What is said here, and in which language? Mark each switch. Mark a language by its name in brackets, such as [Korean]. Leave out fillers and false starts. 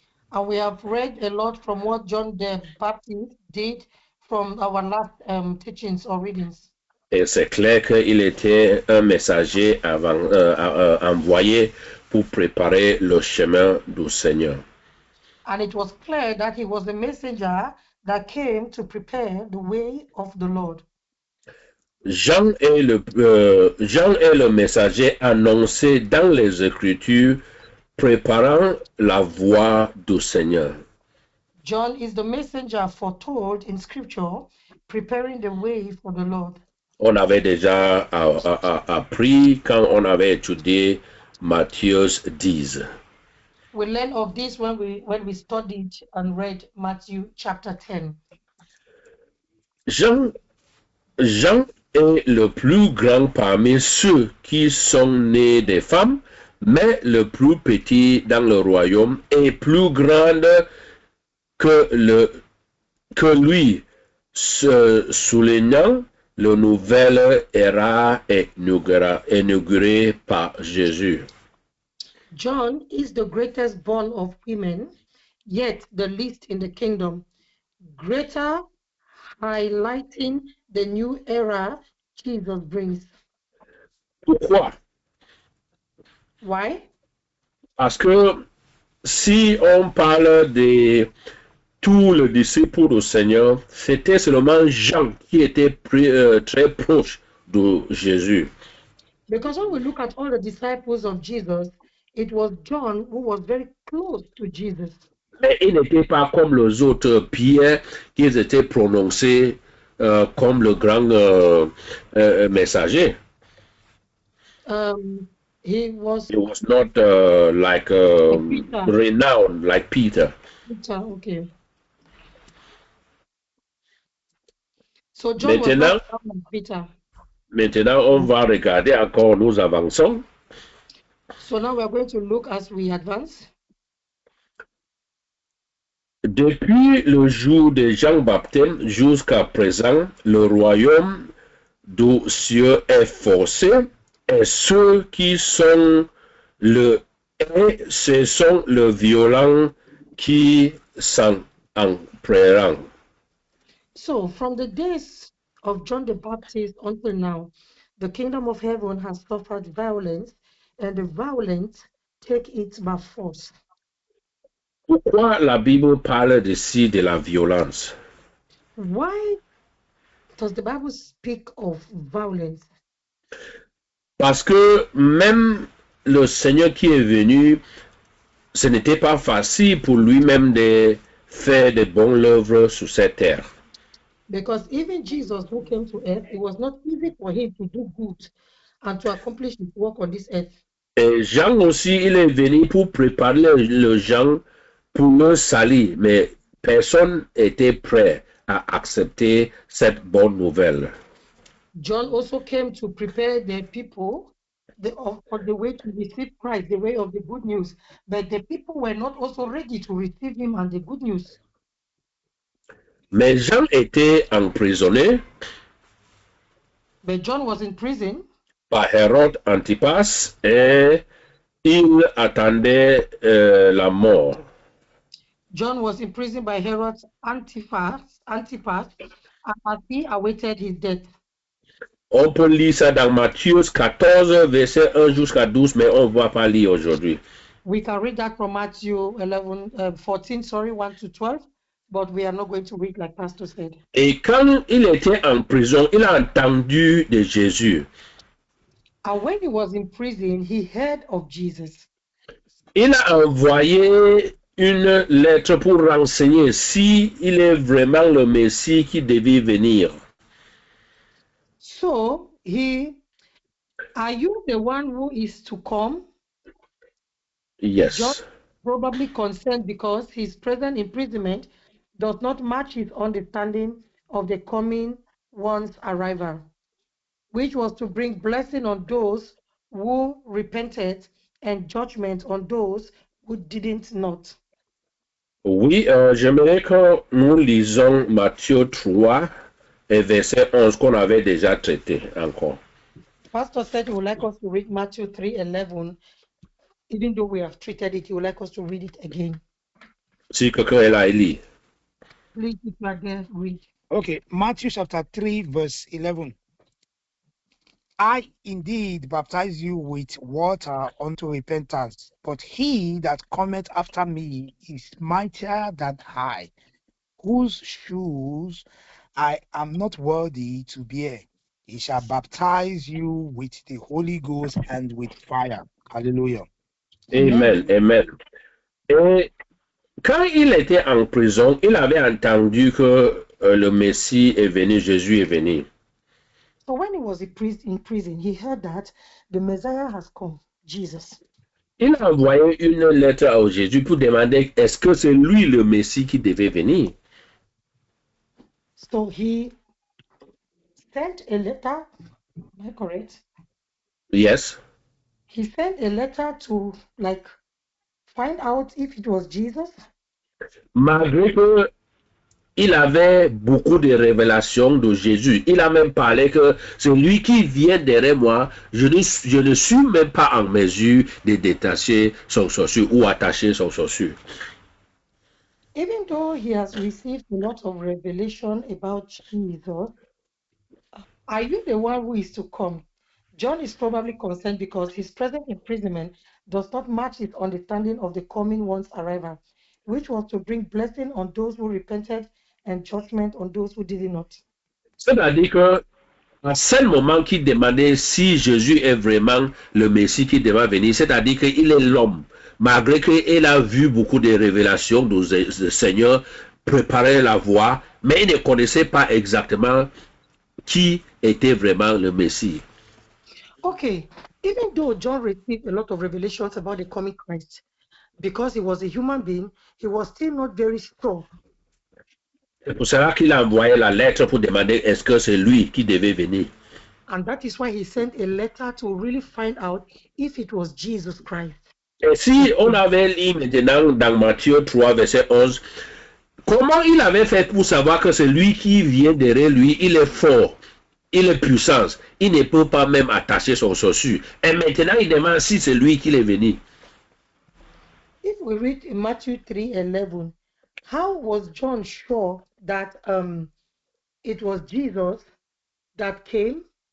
[English] And we have read a lot from what John the Baptist did from our last teachings or readings. [French] Et c'est clair qu'il était un messager envoyé pour préparer le chemin du Seigneur. [English] And it was clear that he was the messenger that came to prepare the way of the Lord. [French] Jean est le messager annoncé dans les Écritures, préparant la voie du Seigneur. [English] John is the messenger foretold in scripture, preparing the way for the Lord. [French] On avait déjà appris quand on avait étudié Matthieu 10. [English] We learned of this when we studied and read Matthew chapter 10. [French] Jean est le plus grand parmi ceux qui sont nés des femmes, mais le plus petit dans le royaume est plus grand que lui, soulignant la nouvelle ère inaugurée par Jésus. [English] John is the greatest born of women, yet the least in the kingdom, greater highlighting the new era Jesus brings. [French] Pourquoi? [English] Why? [French] Parce que si on parle de tous les disciples du Seigneur, c'était seulement Jean qui était très proche de Jésus. [English] Because when we look at all the disciples of Jesus, it was John who was very close to Jesus. [French] Mais il n'était pas comme les autres Pierre, qui étaient prononcés comme le grand messager. [English] He was not like renowned like Peter. Peter, okay. So John was not like Peter. [French] Maintenant, on va regarder encore, nous avançons. [English] So now we are going to look as we advance. [French] Depuis le jour de Jean-Baptiste jusqu'à présent, le royaume du ciel est forcé, et ceux qui sont ce sont les violents qui s'en empruntent. [English] So from the days of John the Baptist until now, the kingdom of heaven has suffered violence, and the violent take it by force. [French] Pourquoi la Bible parle ici de la violence? [English] Why does the Bible speak of violence? [French] Parce que même le Seigneur qui est venu, ce n'était pas facile pour lui-même de faire de bonnes œuvres sur cette terre. [English] Because even Jesus who came to earth, it was not easy for him to do good and to accomplish his work on this earth. [French] Et Jean aussi, il est venu pour préparer les gens pour le salut, mais personne n'était prêt à accepter cette bonne nouvelle. [English] John also came to prepare the people on the way to receive Christ, the way of the good news. But the people were not also ready to receive him and the good news. [French] Mais Jean était emprisonné. [English] But John was in prison. [French] Par Hérode Antipas, et il attendait la mort. [English] John was imprisoned by Herod Antipas, and as he awaited his death. [French] On peut lire ça dans Matthieu 14, verset 1 jusqu'à 12, mais on ne va pas lire aujourd'hui. [English] We can read that from Matthew 14, 1 to 12, but we are not going to read like Pastor said. [French] Et quand il était en prison, il a entendu de Jésus. [English] And when he was in prison, he heard of Jesus. [French] Il a envoyé une lettre pour renseigner si il est vraiment le Messie qui devait venir. [English] So are you the one who is to come? Yes. John probably concerned because his present imprisonment does not match his understanding of the coming one's arrival, which was to bring blessing on those who repented and judgment on those who didn't not. [French] Oui, j'aimerais que nous lisons Matthieu 3 et verset 11 qu'on avait déjà traité encore. [English] Pastor said he would like us to read Matthew 3:11. Even though we have treated it, he would like us to read it again. [French] Si quelqu'un est là, il lit. [English] Please, if you are there, read. Okay, Matthew chapter 3, verse 11. I indeed baptize you with water unto repentance, but he that cometh after me is mightier than I, whose shoes I am not worthy to bear. He shall baptize you with the Holy Ghost and with fire. Hallelujah. Amen, amen. [French] Et quand il était en prison, il avait entendu que le Messie est venu, Jésus est venu. [English] So when he was in prison, he heard that the Messiah has come, Jesus. [French] Il a envoyé une lettre à Jésus pour demander est-ce que c'est lui le Messie qui devait venir. [English] So he sent a letter, am I correct? Yes. He sent a letter to like find out if it was Jesus. [French] Malgré que il avait beaucoup de révélations de Jésus. Il a même parlé que c'est lui qui vient derrière moi. Je ne suis même pas en mesure de détacher son chaussure ou attacher son chaussure. [English] Even though he has received a lot of revelation about Jesus, are you the one who is to come? John is probably concerned because his present imprisonment does not match his understanding of the coming one's arrival, which was to bring blessing on those who repented and judgment on those who did not. [French] C'est-à-dire que à ce moment qu'il demandait si Jésus est vraiment le Messie qui devait venir, c'est-à-dire qu'il est l'homme, malgré qu'il a vu beaucoup de révélations du Seigneur préparer la voie, mais il ne connaissait pas exactement qui était vraiment le Messie. [English] Okay, even though John received a lot of revelations about the coming Christ, because he was a human being, he was still not very sure. [French] C'est pour cela qu'il a envoyé la lettre pour demander est-ce que c'est lui qui devait venir. [English] And that is why he sent a letter to really find out if it was Jesus Christ. [French] Et si on avait lu maintenant dans Matthieu 3, verset 11, comment il avait fait pour savoir que c'est lui qui vient derrière lui, il est fort, il est puissant, il ne peut pas même attacher son chaussure. Et maintenant, il demande si c'est lui qui est venu. [English] If we read in Matthew 3:11, how was John sure that it was Jesus that came?